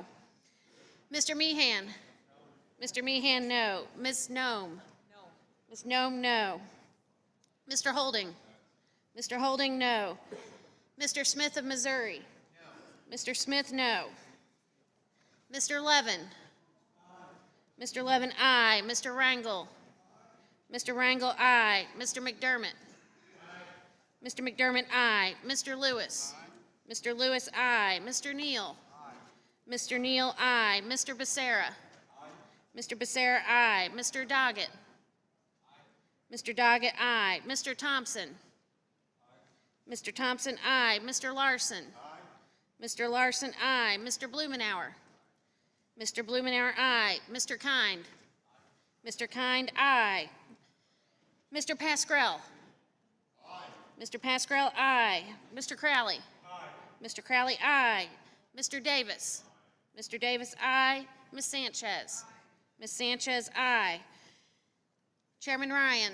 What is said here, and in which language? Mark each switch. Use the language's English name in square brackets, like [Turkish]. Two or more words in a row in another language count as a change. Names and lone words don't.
[English] Mr. Meehan. No. Mr. Meehan, no. Ms. Nome. No. Ms. Nome, no. Mr. Holding. No. Mr. Holding, no. Mr. Smith of Missouri. No. Mr. Smith, no. Mr. Levin. Mr. Levin, aye. Mr. Rangel. Mr. Rangel, aye. Mr. McDermott. Mr. McDermott, aye. Mr. Lewis. Mr. Lewis, aye. Mr. Neal. Mr. Neal, aye. Mr. Becerra. Mr. Becerra, aye. Mr. Doggett. Mr. Doggett, aye. Mr. Thompson. Mr. Thompson, aye. Mr. Larson. Mr. Larson, aye. Mr. Blumenauer. Mr. Blumenauer, aye. Mr. Kind. Mr. Kind, aye. Mr. Pascrell. Mr. Pascrell, aye. Mr. Crowley. Mr. Crowley, aye. Mr. Davis. Mr. Davis, aye. Ms. Sanchez. Ms. Sanchez, aye. Chairman Ryan.